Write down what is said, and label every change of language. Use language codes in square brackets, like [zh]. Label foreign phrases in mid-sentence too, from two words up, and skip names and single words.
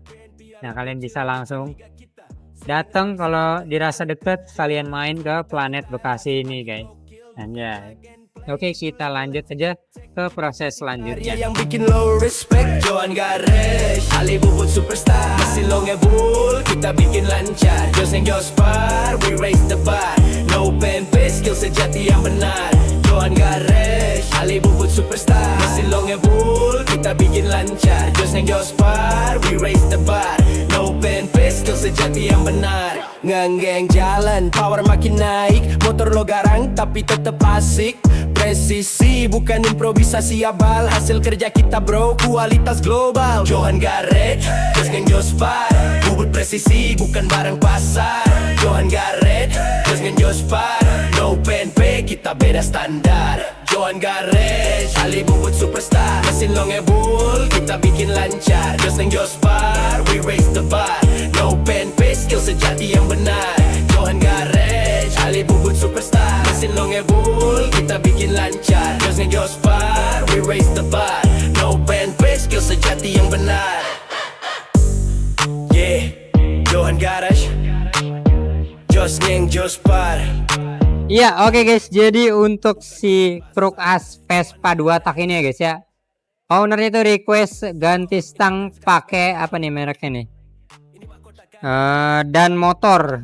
[id] Nah, kalian bisa langsung datang kalau dirasa deket, kalian main ke Planet Bekasi ini guys. Anjay. Oke, kita lanjut aja ke proses selanjutnya. Yang bikin [en] low respect [id] Johan Gares, Ali Bubut superstar, masih lo ngebul, kita bikin lancar. [en] Joseng Jospar, we raise the bar. No pen face, [id] skill sejati yang benar. Johan Gares, Ali Bubut superstar, masih lo ngebul, kita bikin lancar. [en] Joseng Jospar, we raise the bar. No pen face, [id] skill sejati yang benar. Ngenggeng jalan, power makin naik. Motor lo garang tapi tetep asik. Presisi bukan improvisasi abal, hasil kerja kita bro, kualitas global. Johan Garret, Joseng Jospar, bubut presisi bukan barang pasar. Johan Garret, Joseng Jospar, no PNP kita beda standar. Johan Garret, Ali Bubut superstar, mesin lo ngebul, kita bikin lancar. [en] Joseng Jospar, we raise the bar. [id] No PNP, skill sejati yang benar. Johan Garret, Ali Bubut superstar, mesin lo ngebul, kita bikin lancar. [en] Joseng Jospar, we raise the bar. [id] No PNP, skill sejati yang benar. Yeah, Johan Garage, Joseng Jospar. Iya, oke guys. Jadi untuk si kulkas Vespa 2 tak ini ya guys ya, ownernya itu request ganti stang pakai apa nih mereknya nih, dan motor.